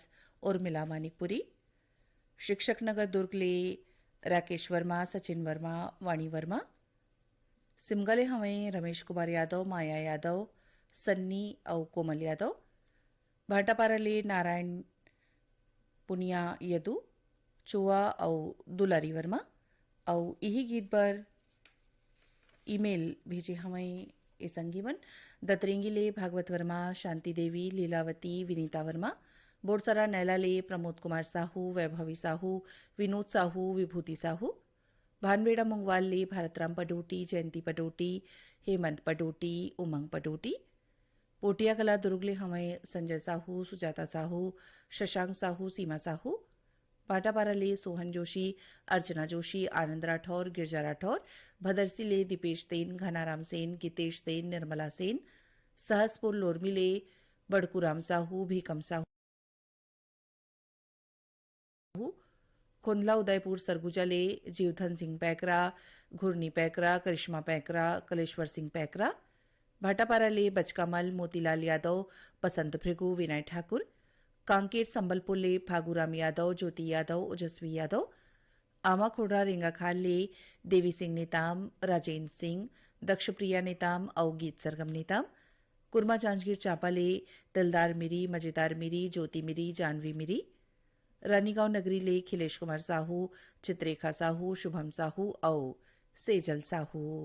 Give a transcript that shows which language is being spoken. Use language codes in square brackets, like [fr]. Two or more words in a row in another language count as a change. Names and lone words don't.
[hne] उर्मिला मानिकपुरी शिक्षक नगर दुर्ग ले राकेश वर्मा सचिन वर्मा वाणी वर्मा सिमगले हमें रमेश कुमार यादव माया यादव सन्नी और कोमल यादव भाटापारा ले नारायण पुनिया यदु चुआ और दुलारी वर्मा और यही गीत पर ईमेल भेजे हमें ए संगीवन दतरेंगी ले भागवत वर्मा शांति देवी लीलावती विनीता वर्मा बोरसरा नैला ले प्रमोद कुमार साहू वैभवी साहू विनोद साहू विभूति साहू भानबेड़ा मुंगवाल ले भारतराम पडोटी जयंती पडोटी हेमंत पडोटी उमंग पडोटी पोटिया कला दुर्गले हमें संजय साहू सुजाता साहू शशांक साहू सीमा साहू पाटापारा ले सोहन जोशी अर्चना जोशी आनंद राठौर गिरजा राठौर भदरसी ले दीपेश सेन घनाराम सेन गीतेश सेन निर्मला सेन सहसपुर लोरमी ले बड़कूराम साहू भीकम साहू खुंदला उदयपुर सरगुजा ले जीवधन सिंह पैकरा घुरनी पैकरा करिश्मा पैकरा कलेश्वर सिंह पैकरा भाटापारा ले बचकामल मोतीलाल यादव बसंत भृगु विनय ठाकुर कांकेर संबलपुर ले फागूराम यादव ज्योति यादव ओजस्वी यादव आमा खोड़ा रेंगाखाल ले देवी सिंह नेताम राजेंद्र सिंह दक्षप्रिया नेताम और गीत सरगम नेताम कुर्मा जांजगीर चांपा ले दिलदार मिरी मजेदार मिरी ज्योति मिरी जानवी मिरी रानीगांव नगरी ले खिलेश कुमार साहू चित्रेखा साहू शुभम साहू और सेजल साहू।